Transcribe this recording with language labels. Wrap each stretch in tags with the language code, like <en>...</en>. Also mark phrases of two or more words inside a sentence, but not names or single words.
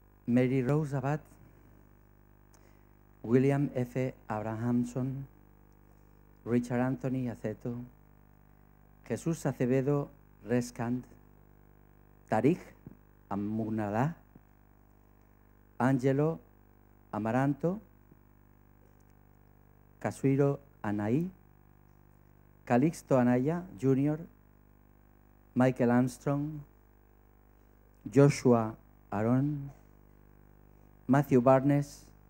<en>Mary Rose Abad, William F. Abrahamson, Richard Anthony Aceto, Jesús Acevedo Rescand, Tariq Amunallah, Angelo Amaranto, Casuiro Anaí, Calixto Anaya Jr., Michael Armstrong, Joshua Aaron, Matthew Barnes,</en>